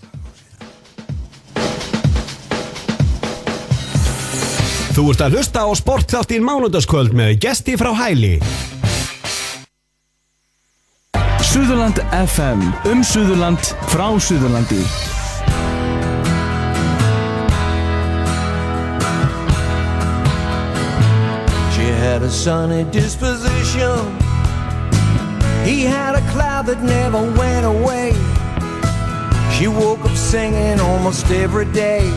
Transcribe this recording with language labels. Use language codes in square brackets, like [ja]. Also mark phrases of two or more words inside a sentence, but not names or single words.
[is] Þú ert að hlusta á sportþáttinn mánudagskvöld með gesti frá Hæli. Suðurland FM, Suðurland, frá Suðurlandi. [en] She had a sunny disposition. He had a cloud that never went away. She woke up singing almost every day.